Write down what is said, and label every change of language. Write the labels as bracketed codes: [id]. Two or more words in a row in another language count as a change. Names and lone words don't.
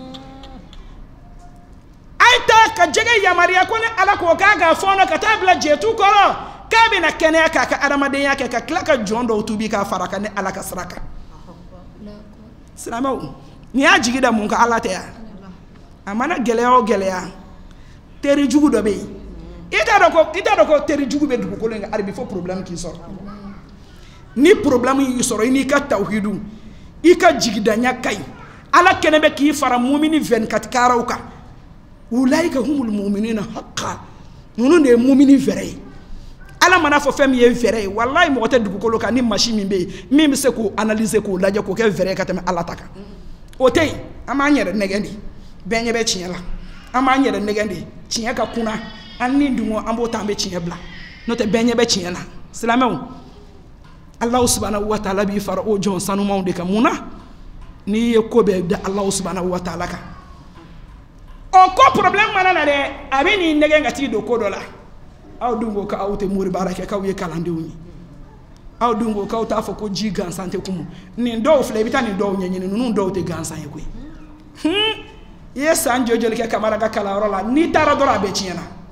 [bm] a ye taa ka jɛgɛ yamaruya ko ne ala k'o k'a ka fɔɔnɔ ka taa bila jɛtu kɔrɔ k'a bɛna kɛnɛya k'a ka adamadenya kɛ ka tila ka jɔn dɔw tubi k'a fara kan ne ala ka sira kan silamɛw nin y'a jigi da mun ka ala tɛ yan a mana gɛlɛya o gɛlɛya teri jugu dɔ bɛ yen i t'a dɔn ko teri jugu bɛ dugukolo in kan hali bi fo problème k'i sɔrɔ ni problème y'i sɔrɔ i n'i ka tawhidu i ka jigidanya ka ɲi ala kɛnɛ bɛ k'i fara mumini 24 karaw kan [ar] أولئك هم المؤمنون حقا [bm] ninnu de ye mumini vrai ye ala mana fɔ fɛn min ye vrai ye wallahi mɔgɔ tɛ dugukolo kan ni machine min bɛ yen min bɛ se k'o analyser k'o lajɛ k'o kɛ vrai ka tɛmɛ ala ta kan o tɛ yen an b'an yɛrɛ nɛgɛn de bɛɛ ɲɛ bɛ tiɲɛ la an b'an yɛrɛ nɛgɛn de tiɲɛ ka kunna an ni dungo an b'o ta an bɛ tiɲɛ bila n'o tɛ bɛɛ ɲɛ bɛ tiɲɛ la silamɛw [ar] الله سبحانه وتعالى [bm] b'i fara o jɔn sanumanw de kan mun na n'i ye ko bɛɛ da [ar] الله سبحانه وتعالى [bm] kan o ko problème mana na dɛ a bɛ n'i nɛgɛn ka t'i don ko dɔ la aw dun ko k'aw tɛ mori baara kɛ k'aw ye kalandenw ye aw dun ko k'aw t'a fɔ ko ji gansan tɛ kumu nin dɔw filɛ i bɛ taa nin dɔw ɲɛɲini ninnu dɔw tɛ gansan ye koyi i ye san joli kɛ kamara ka kalanyɔrɔ la n'i taara dɔrɔn a bɛɛ tiɲɛna